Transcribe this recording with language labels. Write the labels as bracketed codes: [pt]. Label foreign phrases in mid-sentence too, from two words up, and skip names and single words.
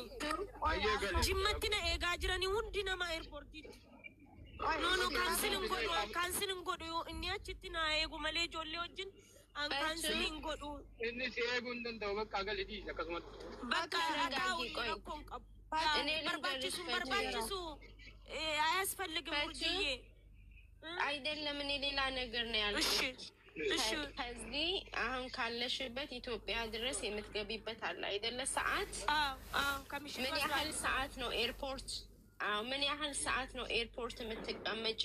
[om] Jimmatti na eegaa jiranii hundi nama eerpoortiitti. No, kaansil hin godhu inni achitti na eegu malee ijoollee wajjin kaansil hin godhu. Inni si eeguu hin danda'u bakka agali dhiisa akkasumatti. Bakka taa'u rakkoon qabu. [am] Barbaachisu አያስፈልግም ውድዬ አይደለም እኔ ሌላ ነገር ነው ያልኩት። ከዚህ አሁን ካለሽበት ኢትዮጵያ ድረስ የምትገቢበት አለ አይደለ ሰዓት? ምን ያህል ሰዓት ነው ኤርፖርት? ምን ያህል ሰዓት ነው ኤርፖርት የምትቀመጪው?